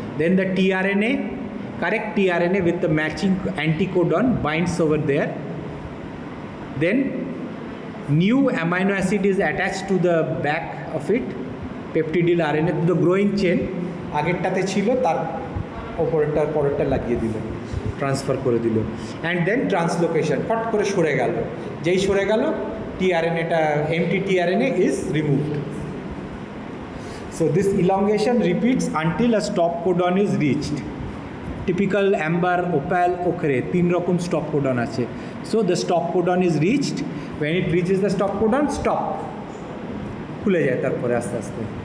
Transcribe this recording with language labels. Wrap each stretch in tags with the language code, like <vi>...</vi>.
<en>Then the tRNA, correct tRNA with the matching anticodon binds over there. Then new amino acid is attached to the back of it, peptidyl RNA, to the growing chain.</en> <bn>আগেরটাতে ছিল তার পরেরটা লাগিয়ে দিল, transfer করে দিল,</bn> <en>and then translocation</en> <bn>ফট করে সরে গেল, যেই সরে গেল টিআরএনএটা</bn> <en>Empty tRNA is removed. So this elongation repeats until a stop codon is reached.</en> <bn>Typical amber, opal, ochre, তিন রকম stop codon আছে.</bn> <en>So the stop codon is reached. When it reaches the stop codon, stop,</en> <bn>খুলে যায় তারপরে আস্তে আস্তে.</bn>